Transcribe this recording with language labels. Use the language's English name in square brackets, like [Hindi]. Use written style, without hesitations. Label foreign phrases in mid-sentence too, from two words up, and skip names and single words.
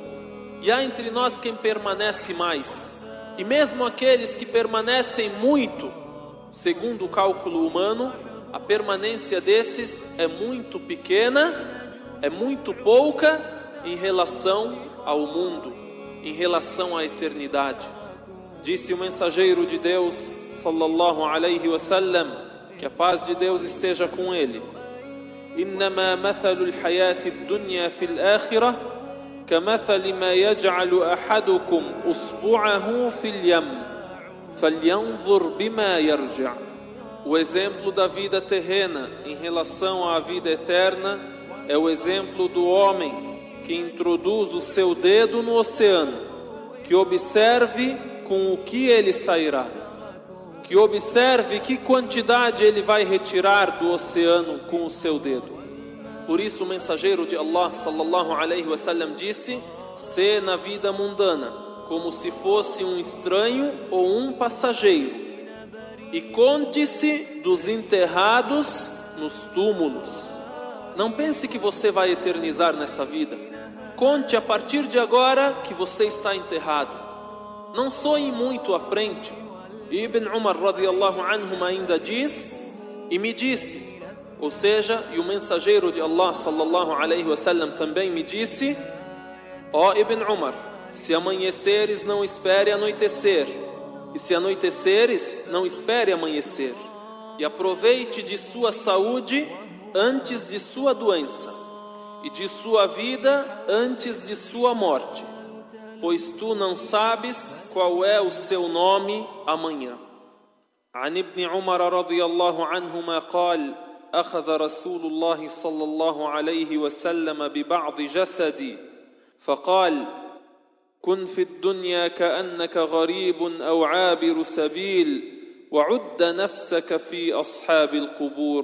[Portuguese] E há entre nós quem permanece mais. E mesmo aqueles que permanecem muito, segundo o cálculo humano, a permanência desses é muito pequena, é muito pouca em relação ao mundo, em relação à eternidade. Disse o mensageiro de Deus, [Arabic] صلى الله عليه وسلم, [Portuguese] que a paz de Deus esteja com ele: [Arabic] إنما مثل الحياة الدنيا في الآخرة كمثل ما يجعل أحدكم أصبعه في اليم فلينظر بما يرجع. [Portuguese] O exemplo da vida terrena em relação à vida eterna é o exemplo do homem que introduz o seu dedo no oceano, que observe com o que ele sairá, que observe que quantidade ele vai retirar do oceano com o seu dedo. Por isso o mensageiro de Allah [Arabic] صلى الله عليه وسلم [Portuguese] disse: "Se na vida mundana como se fosse um estranho ou um passageiro, e conte-se dos enterrados nos túmulos." Não pense que você vai eternizar nessa vida. conte a partir de agora que você está enterrado. Não sonhe muito à frente. E Ibn Umar [Arabic] رضي الله عنهم [Portuguese] ainda diz, e me disse, ou seja, e o mensageiro de Allah [Arabic] صلى الله عليه وسلم [Portuguese] também me disse: ó Ibn Umar, se amanheceres, não espere anoitecer, e se anoiteceres, não espere amanhecer, e aproveite de sua saúde antes de sua doença, e de sua vida antes de sua morte, pois tu não sabes qual é o seu nome amanhã. [Arabic] عن ابن عمر رضي الله عنهما قال: أخذ رسول الله صلى الله عليه وسلم ببعض جسدي فقال: كن في الدنيا كأنك غريب أو عابر سبيل وعد نفسك في أصحاب القبور.